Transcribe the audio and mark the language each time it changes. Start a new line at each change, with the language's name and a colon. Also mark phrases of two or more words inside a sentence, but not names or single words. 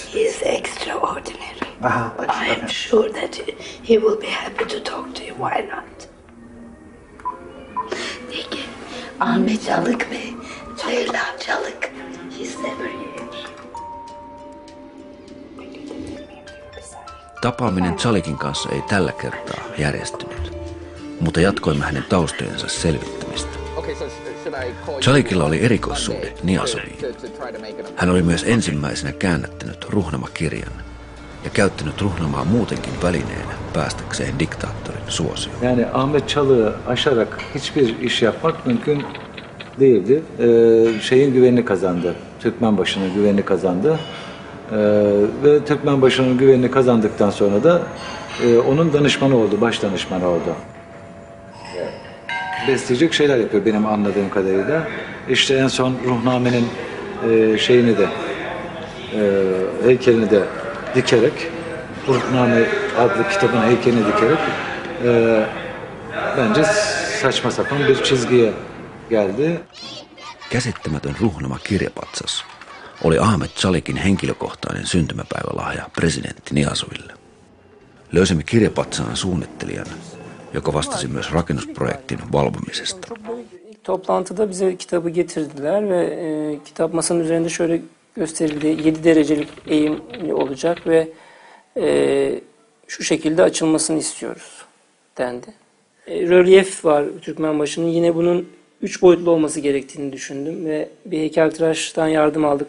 English: He's extraordinary. I am okay. sure that he will be happy to talk to you. Why not?
Turkish: Peki, Ahmet Çalik ve Ceylan Çalik.
English: He's never here.
Finnish: Tapaaminen Zalikin kanssa ei tällä kertaa järjestynyt, mutta jatkoimme hänen taustojensa selvittämistä. Zalikilla oli erikoissuhde Niazoviin. Hän oli myös ensimmäisenä käännättänyt Ruhnama-kirjan ja käyttänyt Ruhnamaa muutenkin välineenä päästäkseen diktaattorin suosioon.
Turkish: Yani Ahmet Çalık'ı aşarak hiçbir iş yapmak mümkün değildi. Şeyin güvenini kazandı. Türkmenbaşı'nın güvenini kazandı. Ve Türkmenbaşı'nın güvenini kazandıktan sonra da onun danışmanı oldu, baş danışmanı oldu. Besleyecek şeyler yapıyor benim anladığım kadarıyla. İşte en son Ruhname'nin şeyini de heykelini de dikerek, Ruhname adlı kitabın heykelini dikerek bence saçma sapan bir çizgiye geldi.
Finnish: Käsittämätön Ruhnama kirjapatsas oli Ahmet Zalikin henkilökohtainen syntymäpäivälahja presidentti Niazoville. Löysimme kirjapatsaan suunnittelijan, joka vastasi myös rakennusprojektin valvomisesta.
Turkish: İlk toplantıda bize kitabı getirdiler ve kitap masanın üzerinde şöyle gösterildi. 7 derecelik eğim olacak ve şu şekilde açılmasını istiyoruz dendi. Rölyef var Türkmenbaşı'nın. Yine bunun 3 boyutlu olması gerektiğini düşündüm ve bir heykeltıraştan yardım aldık.